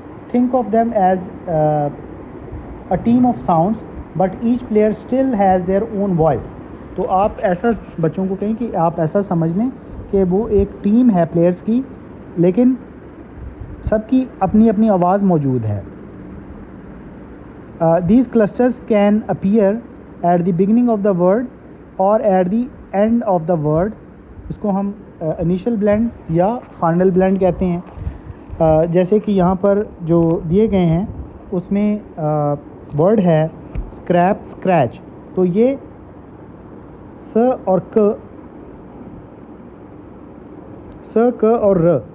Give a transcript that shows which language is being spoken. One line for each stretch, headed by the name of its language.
English: Think of them as a team of sounds but each player still has their own voice.
Urdu: تو آپ ایسا بچوں کو کہیں کہ آپ ایسا سمجھ لیں کہ وہ ایک ٹیم ہے پلیئرز کی, لیکن سب کی اپنی اپنی آواز موجود ہے.
English: These clusters can appear at the beginning of the word اور at the end of the word.
Urdu: اس کو ہم انیشل بلینڈ یا فائنل بلینڈ کہتے ہیں. جیسے کہ یہاں پر جو دیے گئے ہیں اس میں ورڈ ہے اسکریپ, اسکریچ. تو یہ س اور ک اور ر